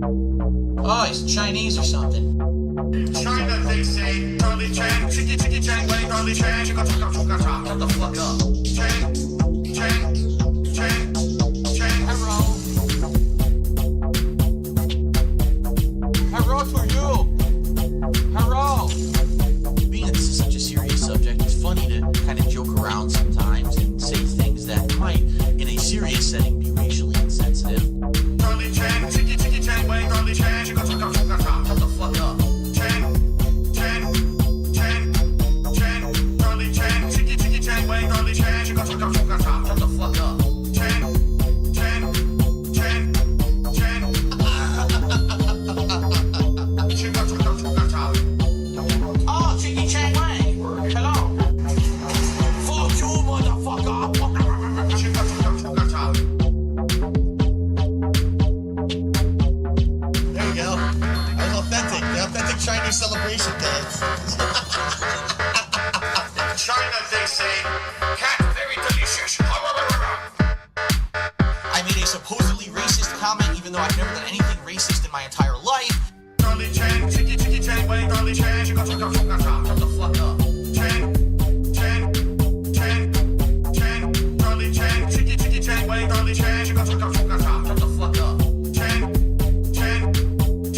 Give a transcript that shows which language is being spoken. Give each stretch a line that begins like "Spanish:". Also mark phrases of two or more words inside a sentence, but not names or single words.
English: Oh, he's Chinese or something. In China, they say, Charlie Chan, chicky Chan, wait, Charlie Chan, chicka chaka chaka chaka. Shut the fuck up. Chan. Hello for you. Hello. Being this is such a serious subject, it's funny to kind of joke around sometimes and say things that might, in a serious setting, be racially insensitive. Charlie Chan, chicky Chan, wait, Charlie Chan, chicka chaka chaka chaka. Shut the fuck up. Chan. Charlie Chan, chicky Chan, wait, Charlie Chan, chicka chaka chaka chaka. Shut the fuck up. Chan. Chicka chaka chaka chaka. Oh, Chicky Chang Wang. Hello. Fuck you, motherfucker. Chicka chaka chaka chaka. There you go. That was authentic. The authentic Chinese celebration dance. In China, they say, cat, very delicious. I made a supposedly racist comment, even though I've never done anything racist in my entire life. Charlie Chan, chicky Chan, wait, Charlie Chan, chicka chaka chaka chaka. Shut the fuck up. Chan. Charlie Chan, chicky Chan, wait, Charlie Chan, chicka chaka chaka chaka. Shut the fuck up. Chan.